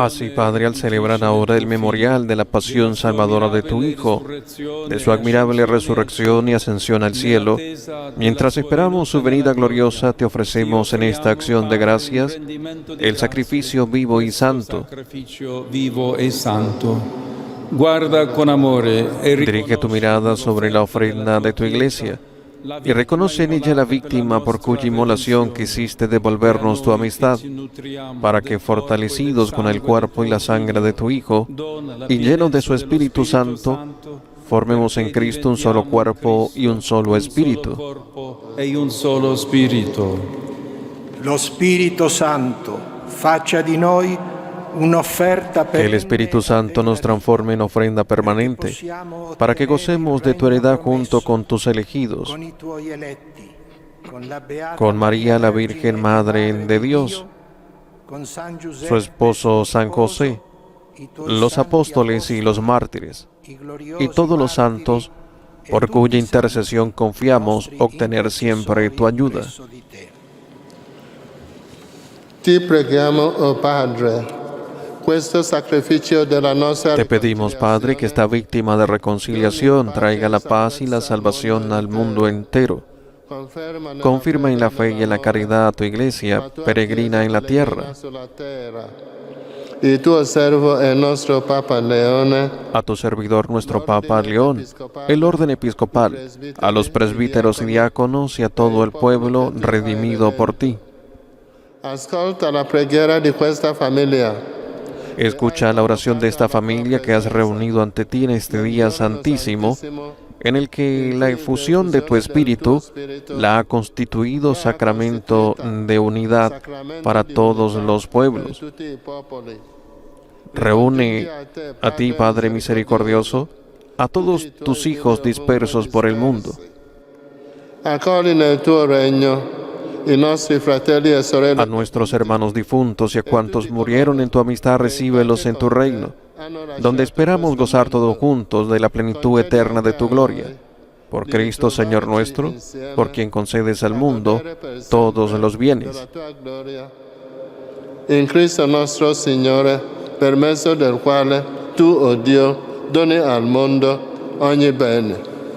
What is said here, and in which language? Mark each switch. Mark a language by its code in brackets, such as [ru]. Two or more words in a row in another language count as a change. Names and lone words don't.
[es] Así, Padre, al celebrar ahora el memorial de la pasión salvadora de tu Hijo, de su admirable resurrección y ascensión al cielo, mientras esperamos su venida gloriosa, te ofrecemos en esta acción de gracias el sacrificio vivo y santo. [it] Guarda con amore e [es] Dirige tu mirada sobre la ofrenda de tu iglesia y reconoce en ella la víctima por cuya inmolación quisiste devolvernos tu amistad, para que, fortalecidos con el cuerpo y la sangre de tu Hijo, y llenos de su Espíritu Santo, formemos en Cristo un solo cuerpo y un solo espíritu. [it] Lo Spirito Santo faccia di noi un'offerta [es] Que el Espíritu Santo nos transforme en ofrenda permanente, para que gocemos de tu heredad junto con tus elegidos, [it] con i tuoi eletti, con la Beata [es] con María la Virgen Madre de Dios, [it] con San Giuseppe, [es] su esposo San José, [it] i tuoi [es] los [it] santi [es] apóstoles y los mártires, [it] i gloriosi [es] y todos los [it] martiri, [es] santos, [it] e [es] por [it] tutti [es] cuya [it] i [es] intercesión confiamos obtener siempre tu ayuda. [it] presso di te. Ti preghiamo, oh Padre, questo sacrificio della nostra [es] Te pedimos, Padre, que esta víctima de reconciliación traiga la paz y la salvación al mundo entero. Confirma en la fe y en la caridad a tu iglesia, peregrina en la tierra. [it] Il tuo servo e nostro Papa Leone, [es] A tu servidor, nuestro Papa León, el orden episcopal, a los presbíteros y diáconos y a todo el pueblo redimido por ti. [it] ascolta la preghiera di questa famiglia. [es] Escucha la oración de esta familia que has reunido ante ti en este día santísimo, en el que la efusión de tu Espíritu la ha constituido sacramento de unidad para todos los pueblos. Reúne a ti, Padre misericordioso, a todos tus hijos dispersos por el mundo. [it] Accogli nel tuo regno i nostri fratelli e sorelle. [es] A nuestros hermanos difuntos y a cuantos murieron en tu amistad, recíbelos en tu reino, donde esperamos gozar todos juntos de la plenitud eterna de tu gloria. Por Cristo, Señor nuestro, por quien concedes al mundo todos los bienes. [it] In Cristo nostro Signore, per mezzo del quale tu, oh Dio, doni al mondo ogni bene.